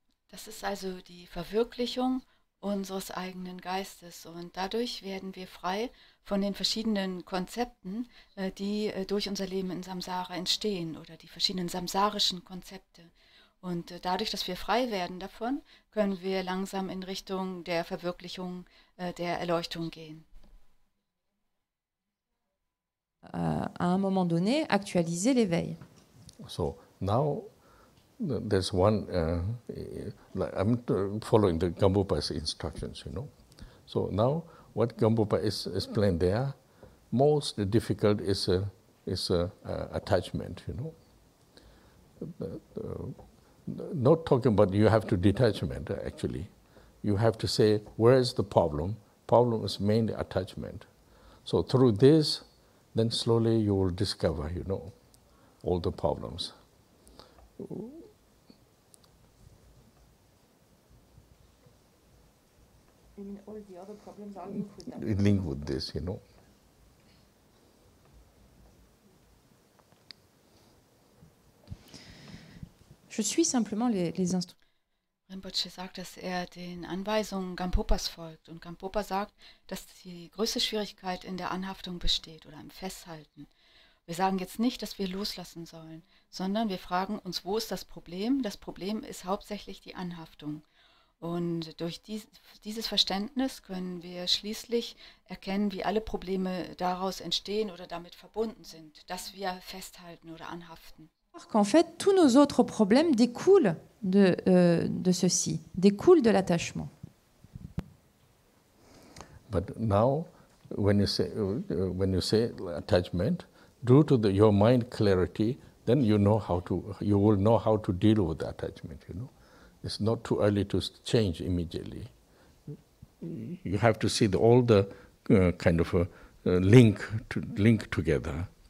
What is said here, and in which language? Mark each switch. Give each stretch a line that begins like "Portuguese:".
German: Das ist also die Verwirklichung unseres eigenen Geistes und dadurch werden wir frei von den verschiedenen Konzepten, die durch unser Leben in Samsara entstehen oder die verschiedenen samsarischen Konzepte. Und dadurch, dass wir frei werden davon, können wir langsam in Richtung der Verwirklichung der Erleuchtung gehen.
French: À un moment donné, actualiser l'éveil.
English: So now there's one, I'm following the Gambupa's instructions, you know. So now what Gambupa is explained there, most difficult is attachment, you know. Not talking about you have to detachment, actually. You have to say, where is the problem? Problem is mainly attachment. So through this, then slowly you will discover, you know, all the problems. You mean all the other problems are linked with that? Linked with this, you know.
French: Je suis simplement les instructions.
German: Rinpoche sagt, dass er den Anweisungen Gampopas folgt. Und Gampopa sagt, dass die größte Schwierigkeit in der Anhaftung besteht oder im Festhalten. Wir sagen jetzt nicht, dass wir loslassen sollen, sondern wir fragen uns, wo ist das Problem? Das Problem ist hauptsächlich die Anhaftung. Und durch dieses Verständnis können wir schließlich erkennen, wie alle Probleme daraus entstehen oder damit verbunden sind, dass wir festhalten oder anhaften.
French: Qu'en fait, tous nos autres problèmes découlent de ceci, découlent de l'attachement.
English: But now, when you say attachment, due to your mind clarity, then you will know how to deal with the attachment, you know. It's not too early to change immediately. You have to see all the kind of link together.